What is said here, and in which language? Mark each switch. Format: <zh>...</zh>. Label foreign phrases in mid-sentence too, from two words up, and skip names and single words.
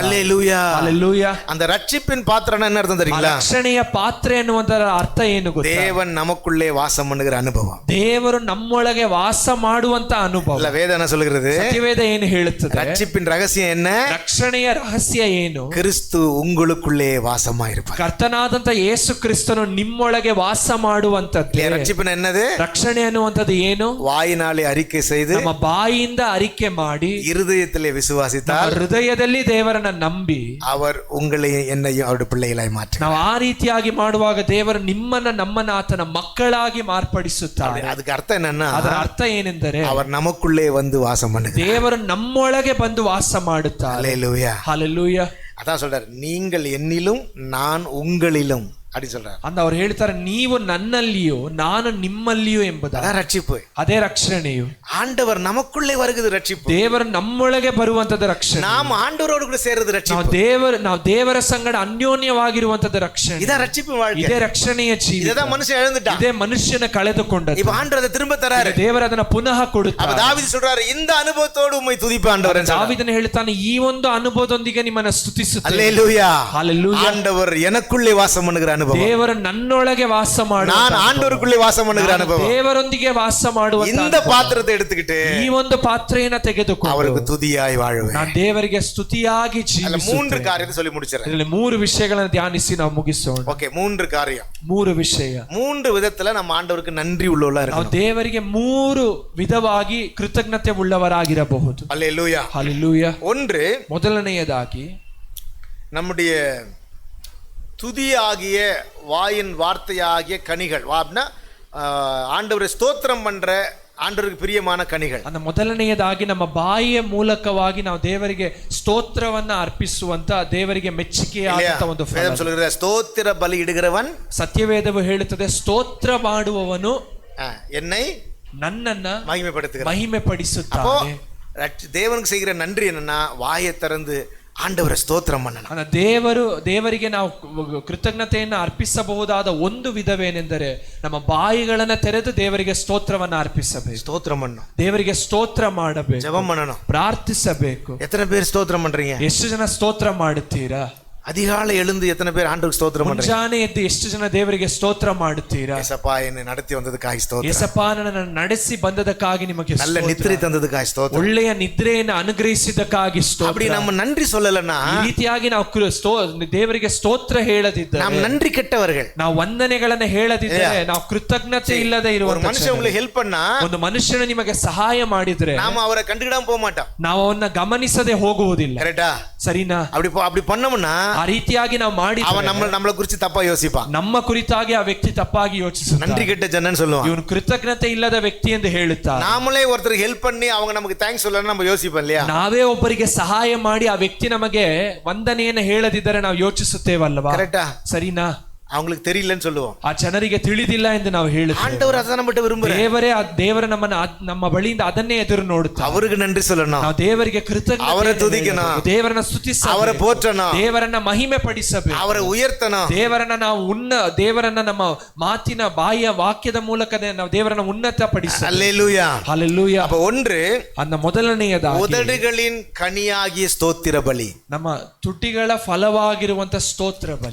<ta>அல்லேலூயா,</ta> <kn>அல்லேலೂಯಾ.</kn> <ta>அந்த ரட்சிப்பின் பாத்திரம் என்ன அர்த்தம் தெரியுங்களா?</ta> <kn>ರಕ್ಷಣೆಯ ಪಾತ್ರೆ ಎನ್ನುವುದರ ಅರ್ಥ ಏನು ಗೊತ್ತಾ?</kn> <ta>தேவன் நமக்குள்ளே வாசம் பண்ணுகிற அனுபவம்.</ta> <kn>ದೇವರು ನಮ್ಮೊಳಗೆ ವಾಸ ಮಾಡುವಂತ ಅನುಭವ.</kn> <ta>இல்ல வேதம் என்ன சொல்கிறது?</ta> <kn>ಸತ್ಯವೇದ ಏನು ಹೇಳುತ್ತದೆ?</kn> <ta>ரட்சிப்பின் ரகசியம் என்ன?</ta> <kn>ರಕ್ಷಣೆಯ ರಹಸ್ಯ ಏನು?</kn> <ta>கிறிஸ்து உங்களுக்குள்ளே வாசமாயிருப்பார்.</ta> <kn>ಕರ್ತನಾದಂತ ಯೇಸು ಕ್ರಿಸ್ತನು ನಿಮ್ಮೊಳಗೆ ವಾಸ ಮಾಡುವಂತದ್ದು.</kn> <ta>ரட்சிப்பின் என்னது?</ta> <kn>ರಕ್ಷಣೆ ಅನ್ನುವಂಥದ್ದು ಏನು?</kn> <ta>வாயினாலே அறிக்கை செய்து</ta> <kn>ನಮ್ಮ ಬಾಯಿಯಿಂದ ಅರಿಕೆ ಮಾಡಿ</kn> <ta>இருதயத்திலே விசுவாசித்தால்</ta> <kn>ಹೃದಯದಲ್ಲಿ ದೇವರನ್ನ ನಂಬಿ</kn> <ta>அவர் உங்களை என்னையும் அவருடைய பிள்ளைகளாய் மாற்று.</ta> <kn>ನಾವು ಆ ರೀತಿಯಾಗಿ ಮಾಡುವಾಗ ದೇವರು ನಿಮ್ಮನ್ನ ನಮ್ಮನ್ನ ಆತನ ಮಕ್ಕಳಾಗಿ ಮಾರ್ಪಡಿಸುತ್ತಾರೆ.</kn> <ta>அதுக்கு அர்த்தம் என்னன்னா,</ta> <kn>ಅದರ ಅರ್ಥ ಏನೆಂದರೆ</kn> <ta>அவர் நமக்குள்ளே வந்து வாசம் பண்ணுகிறார்.</ta> <kn>ದೇವರು ನಮ್ಮೊಳಗೆ ಬಂದು ವಾಸ ಮಾಡುತ್ತಾರೆ.</kn> <ta>அல்லேலூயா,</ta> <kn>ಹಲ್ಲೆಲೂಯಾ.</kn> <ta>அதான் சொல்றாரு, நீங்கள் என்னிலும் நான் உங்களிலும் அப்படி சொல்றாரு.</ta> <kn>ಅಂದ ಅವ್ರು ಹೇಳ್ತಾರೆ, ನೀವು ನನ್ನಲ್ಲಿಯೋ ನಾನು ನಿಮ್ಮಲ್ಲಿಯೋ ಎಂಬುದಾಗಿ.</kn> <ta>அதான் ரட்சிப்பு,</ta> <kn>ಅದೇ ರಕ್ಷಣೆಯು.</kn> <ta>ஆண்டவர் நமக்குள்ளே வருகிறது ரட்சிப்பு.</ta> <kn>ದೇವರು ನಮ್ಮೊಳಗೆ ಬರುವಂತದ ರಕ್ಷಣೆ.</kn> <ta>நாம் ஆண்டவரோடு கூட சேர்றது ரட்சிப்பு.</ta> <kn>ನಾವು ದೇವರ ಸಂಗಡ ಅನ್ಯೋನ್ಯವಾಗಿರುವಂತದ ರಕ್ಷಣೆ.</kn> <ta>இதான் ரட்சிப்பு வாழ்க்கை.</ta> <kn>ಇದೇ ರಕ್ಷಣೆಯ ಜೀವಿತ.</kn> <ta>இதுதான் மனுஷன் எழுந்துட்டான்.</ta> <kn>ಇದೇ ಮನುಷ್ಯನ ಕಳೆದುಕೊಂಡದ್ದು.</kn> <ta>இப்ப ஆண்டவர் திரும்ப தராரு.</ta> <kn>ದೇವರು ಅದನ್ನ ಪುನಃ ಕೊಡುತ್ತಾರೆ.</kn> <ta>அப்ப தாவீது சொல்றாரு, இந்த அனுபவத்தோடு உம்மை துதிப்ப ஆண்டவரே.</ta> <kn>ದಾವೀದನು ಹೇಳ್ತಾನೆ, ಈ ಒಂದು ಅನುಭವದೊಂದಿಗೆ ನಿಮ್ಮನ್ನ ಸ್ತುತಿಸುತ್ತೇನೆ.</kn> <ta>அல்லேலூயா,</ta> <kn>ஹல்லேலூயா.</kn> <ta>ஆண்டவர் எனக்குள்ளே வாசம் பண்ணுகிற அனுபவம்.</ta> <kn>ದೇವರು ನನ್ನೊಳಗೆ ವಾಸ ಮಾಡುವ,</kn> <ta>நான் ஆண்டவருக்குள்ளே வாசம் பண்ணுகிற அனுபவம்.</ta> <kn>ದೇವರೊಂದಿಗೆ ವಾಸ ಮಾಡುವ</kn> <ta>இந்த பாத்திரத்தை எடுத்துக்கிட்டு</ta> <kn>ಈ ಒಂದು ಪಾತ್ರೆಯನ್ನು ತೆಗೆದುಕೊಂಡು</kn> <ta>அவருக்கு துதியாய் வாழுவேன்.</ta> <kn>ನಾನು ದೇವರಿಗೆ ಸ್ತುತಿಯಾಗಿ</kn> <ta>அதுல</ta> <kn>ಜೀವಿಸುತ್ತೇನೆ.</kn> <ta>3 காரியத்தை சொல்லி முடிச்சறேன்.</ta> <kn>ಇದರಲ್ಲಿ 3 ವಿಷಯಗಳನ್ನು ಧ್ಯಾನಿಸಿ ನಾವು ಮುಗಿಸೋಣ.</kn> <ta>ಓಕೆ, 3 காரியம்.</ta> <kn>3 ವಿಷಯ.</kn> <ta>3 விதத்துல நம்ம ஆண்டவருக்கு நன்றி உள்ளவளா</ta> <kn>ನಾವು</kn> <ta>இருக்கணும்.</ta> <kn>ದೇವರಿಗೆ 3 ವಿಧವಾಗಿ ಕೃತಜ್ಞತೆ ಉಳ್ಳವರಾಗಿರಬಹುದು.</kn> <ta>அல்லேலூயா,</ta> <kn>ಹಲ್ಲೆಲೂಯಾ. 1, ಮೊದಲನೆಯದಾಗಿ</kn> <ta>நம்முடைய துதியாகிய வாயின் வார்த்தையாகிய கனிகள். அப்படின்னா ஆண்டவரை ஸ்தோத்திரம் பண்ற ஆண்டவருக்கு பிரியமான கனிகள்.</ta> <kn>அந்த ಮೊದಲನೆಯದಾಗಿ ನಮ್ಮ ಬಾಯಿಯ ಮೂಲಕವಾಗಿ ನಾವು ದೇವರಿಗೆ ಸ್ತೋತ್ರವನ್ನ ಅರ್ಪಿಸುವಂತ ದೇವರಿಗೆ ಮೆಚ್ಚುಗೆಯಾದಂತ ಒಂದು ಫಲ.</kn> <ta>வேதம் சொல்கிறது, ஸ்தோத்திர பலி இடுகிறவன்,</ta> <kn>ಸತ್ಯವೇದವು ಹೇಳುತ್ತದೆ, ಸ್ತೋತ್ರ ಮಾಡುವವನು</kn> <ta>என்னை</ta> <kn>ನನ್ನನ್ನ</kn> <ta>மகிமைப்படுத்துகிறான்.</ta> <kn>ಮಹಿಮೆ</kn> <ta>அப்போ</ta> <kn>ಪಡಿಸುತ್ತಾನೆ.</kn> <ta>தேவனுக்கு செய்கிற நன்றி என்னன்னா, வாயை திறந்து ஆண்டவரை ஸ்தோத்திரம் பண்ணணும்.</ta> <kn>ದೇವರಿಗೆ ನಾವು ಕೃತಜ್ಞತೆಯನ್ನು ಅರ್ಪಿಸಬಹುದಾದ ಒಂದು ವಿಧವೇನೆಂದರೆ ನಮ್ಮ ಬಾಯಿಗಳನ್ನ ತೆರೆದು ದೇವರಿಗೆ ಸ್ತೋತ್ರವನ್ನ ಅರ್ಪಿಸಬೇಕು.</kn> <ta>ஸ்தோத்திரம் பண்ணணும்,</ta> <kn>ದೇವರಿಗೆ ಸ್ತೋತ್ರ ಮಾಡಬೇಕು,</kn> <ta>ஜெபம் பண்ணணும்,</ta> <kn>ಪ್ರಾರ್ಥಿಸಬೇಕು.</kn> <ta>எத்தனை பேர் ஸ்தோத்திரம் பண்றீங்க?</ta> <kn>ಎಷ್ಟು ಜನ ಸ್ತೋತ್ರ ಮಾಡುತ್ತೀರಾ?</kn> <ta>அதிகாலை எழுந்து எத்தனை பேர் ஆண்டவருக்கு ஸ்தோத்திரம் பண்றீங்க?</ta> <kn>ಮುಂಜಾನೆ ಎದ್ದು ಎಷ್ಟು ಜನ ದೇವರಿಗೆ ಸ್ತೋತ್ರ ಮಾಡುತ್ತೀರಾ?</kn> <ta>ஏசப்பா என்னை நடத்தி வந்ததுக்காக ஸ்தோத்திரம்.</ta> <kn>ಯೇಸಪ್ಪ ನನ್ನನ್ನು ನಡೆಸಿ ಬಂದದಕ್ಕಾಗಿ ನಿಮಗೆ</kn> <ta>நல்ல</ta> <kn>ಸ್ತೋತ್ರ.</kn> <ta>நித்திரை தந்ததுக்காக ஸ்தோத்திரம்.</ta> <kn>ಒಳ್ಳೆಯ ನಿದ್ರೆಯನ್ನು ಅನುಗ್ರಹಿಸಿದ್ದಕ್ಕಾಗಿ ಸ್ತೋತ್ರ.</kn> <ta>அப்படி நம்ம நன்றி சொல்லலன்னா,</ta> <kn>ಈ ರೀತಿಯಾಗಿ ನಾವು ದೇವರಿಗೆ ಸ್ತೋತ್ರ ಹೇಳದಿದ್ದರೆ,</kn> <ta>நாம் நன்றி கெட்டவர்கள்.</ta> <kn>ನಾವು ವಂದನೆಗಳನ್ನ ಹೇಳದಿದ್ದರೆ, ನಾವು ಕೃತಜ್ಞತೆ ಇಲ್ಲದೆ</kn> <ta>ஒரு</ta> <kn>ಇರುವಂತ</kn> <ta>மனுஷன் உங்களுக்கு ஹெல்ப் பண்ணா,</ta> <kn>ಒಂದು ಮನುಷ್ಯನು ನಿಮಗೆ ಸಹಾಯ ಮಾಡಿದ್ರೆ</kn> <ta>நாம அவரை கண்டுக்கிடாம போக மாட்டோம்.</ta> <kn>ನಾವು ಅವನ್ನ ಗಮನಿಸದೆ ಹೋಗುವುದಿಲ್ಲ.</kn> <ta>கரெக்டா?</ta> <kn>ಸರಿನಾ?</kn> <ta>அப்படி பண்ணோம்னா</ta> <kn>ಆ ರೀತಿಯಾಗಿ ನಾವು ಮಾಡಿ</kn> <ta>அவன் நம்மளை குறித்து தப்பா யோசிப்பான்.</ta> <kn>ನಮ್ಮ ಕುರಿತಾಗಿ ಆ ವ್ಯಕ್ತಿ ತಪ್ಪಾಗಿ ಯೋಚಿಸುತ್ತಾನೆ.</kn> <ta>நன்றி கெட்ட ஜனன்னு சொல்லுவான்.</ta> <kn>ಇವನು ಕೃತಜ್ಞತೆ ಇಲ್ಲದ ವ್ಯಕ್ತಿ ಎಂದು ಹೇಳುತ್ತಾರೆ.</kn> <ta>நாமளே ஒருத்தருக்கு ஹெல்ப் பண்ணி அவங்க நமக்கு தேங்க்ஸ் சொல்லணும் நம்ம யோசிப்போம் இல்லையா?</ta> <kn>ನಾವೇ ಒಬ್ಬರಿಗೆ ಸಹಾಯ ಮಾಡಿ ಆ ವ್ಯಕ್ತಿ ನಮಗೆ ವಂದನೆಯನ್ನು ಹೇಳದಿದ್ದರೆ ನಾವು ಯೋಚಿಸುತ್ತೇವಲ್ವಾ?</kn> <ta>கரெக்டா?</ta> <kn>ಸರಿನಾ?</kn> <ta>அவங்களுக்கு தெரியலன்னு சொல்லுவோம்.</ta> <kn>ಆ ಜನರಿಗೆ ತಿಳಿದಿಲ್ಲ ಎಂದು ನಾವು ಹೇಳುತ್ತೇವೆ.</kn> <ta>ஆண்டவர் அதான் நம்மட்ட விரும்புறார்.</ta> <kn>ದೇವರ ನಮ್ಮ ಬಳಿಯಿಂದ ಅದನ್ನೇ ಎದುರು ನೋಡುತ್ತಾರೆ.</kn> <ta>அவருக்கு நன்றி சொல்லணும்,</ta> <kn>ನಾವು ದೇವರಿಗೆ ಕೃತಜ್ಞತೆ,</kn> <ta>அவரை துதிக்கணும்,</ta> <kn>ದೇವರನ್ನ ಸ್ತುತಿಸಬೇಕು,</kn> <ta>அவரை போற்றணும்,</ta> <kn>ದೇವರನ್ನ ಮಹಿಮೆ ಪಡಿಸಬೇಕು,</kn> <ta>அவரை உயர்த்தணும்.</ta> <kn>ದೇವರನ್ನ ನಮ್ಮ ಮಾತಿನ ಬಾಯಿಯ ವಾಕ್ಯದ ಮೂಲಕ ನಾವು ದೇವರನ್ನ ಉನ್ನತ ಪಡಿಸಬೇಕು.</kn> <ta>அல்லேலூயா,</ta> <kn>ಹಲ್ಲೆಲೂಯಾ.</kn> <ta>அப்ப 1,</ta> <kn>அந்த ಮೊದಲನೆಯದಾಗಿ</kn> <ta>உதடுகளின் கனியாகிய ஸ்தோத்திர பலி.</ta> <kn>ನಮ್ಮ ತುಟಿಗಳ ಫಲವಾಗಿರುವಂತ ಸ್ತೋತ್ರ ಬಲಿ.</kn>